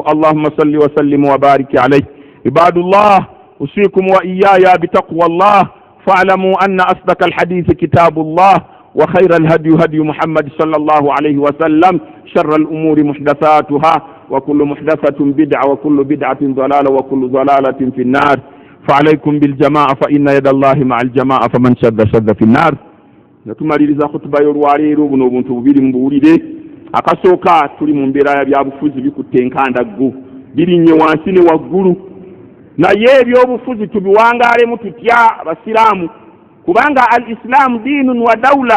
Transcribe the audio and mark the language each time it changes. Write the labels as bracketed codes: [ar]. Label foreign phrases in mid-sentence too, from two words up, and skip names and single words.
[ar] اللهم صل وسلم وبارك عليه. عباد الله أوصيكم وإياي بتقوى الله فاعلموا أن أصدق الحديث كتاب الله وخير الهدي هدي محمد صلى الله عليه وسلم. شر الأمور محدثاتها وكل محدثة بدعة وكل بدعة ضلالة وكل ضلالة في النار. فعليكم بالجماعة فإن يد الله مع الجماعة فمن شد في النار. [lg] Natumaliriza khutba y'olwaleero buno obuntu bubiri mbuwulire. Akasooka tuli mu mbeera ya byabufuzi bikutte enkandaggu birinnye wansi ne waggulu naye ebyobufuzi tubiwangaalemu tutya abasiraamu kubanga [ar] الإسلام دين ودولة.